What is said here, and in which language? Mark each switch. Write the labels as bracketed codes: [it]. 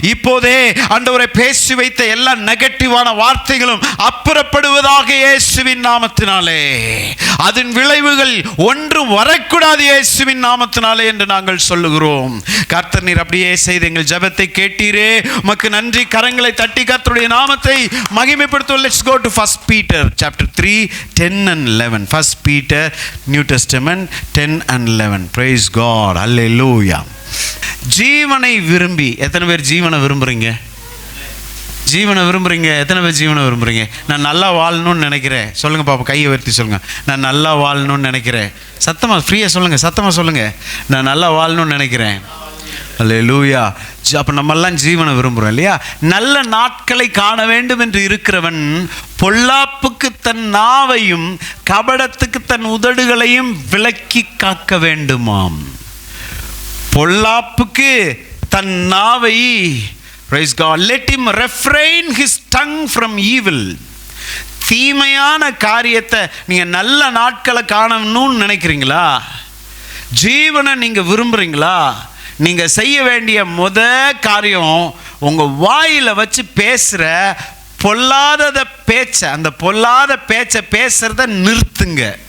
[ta] இப்போதே ஆண்டவரை பேசி வைத்த எல்லா நெகட்டிவான வார்த்தைகளும் அப்புறப்படுவதாக இயேசுவின் நாமத்தினாலே. அதன் விளைவுகள் ஒன்றும் வரக்கூடாது இயேசுவின் நாமத்தினாலே என்று நாங்கள் சொல்லுகிறோம். கர்த்தர் நீர் அப்படியே செய்து எங்கள் ஜெபத்தை கேட்டீரே, உமக்கு நன்றி. கரங்களை தட்டி கர்த்தருடைய நாமத்தை மகிமைப்படுத்துவோம். [en] Let's go to 1 Peter chapter 3 10 and 11. 1 Peter New Testament 10 and 11. Praise God. Hallelujah. [ta] ஜீவனை விரும்பி, எத்தனை பேர் ஜீவனை விரும்புகிறீங்க? ஜீவனை விரும்புகிறீங்க? எத்தனை பேர் ஜீவனை விரும்புகிறீங்க? நான் நல்லா வாழணும்னு நினைக்கிறேன். சொல்லுங்கள் பாப்பா, கையை உயர்த்தி சொல்லுங்கள். நான் நல்லா வாழணும்னு நினைக்கிறேன். சத்தமாக ஃப்ரீயாக சொல்லுங்கள், சத்தமாக சொல்லுங்கள். நான் நல்லா வாழணும்னு நினைக்கிறேன். அல்லேலூயா. அப்போ நம்மெல்லாம் ஜீவனை விரும்புகிறோம் இல்லையா? நல்ல நாட்களை காண வேண்டும் என்று இருக்கிறவன் பொல்லாப்புக்கு தன் நாவையும் கபடத்துக்கு தன் உதடுகளையும் விலக்கி காக்க வேண்டுமாம். பொல்லாப்புக்கு தன் நாவை, [en] praise God, let him refrain his tongue from evil. [ta] தீமையான காரியத்தை நீங்கள் நல்ல நாட்களை காணணும்னு நினைக்கிறீங்களா? ஜீவனை நீங்கள் விரும்புகிறீங்களா? நீங்கள் செய்ய வேண்டிய காரியம், உங்கள் வாயில் வச்சு பேசுகிற பொல்லாத பேச்சை, அந்த பொல்லாத பேச்சை பேசுகிறத நிறுத்துங்க.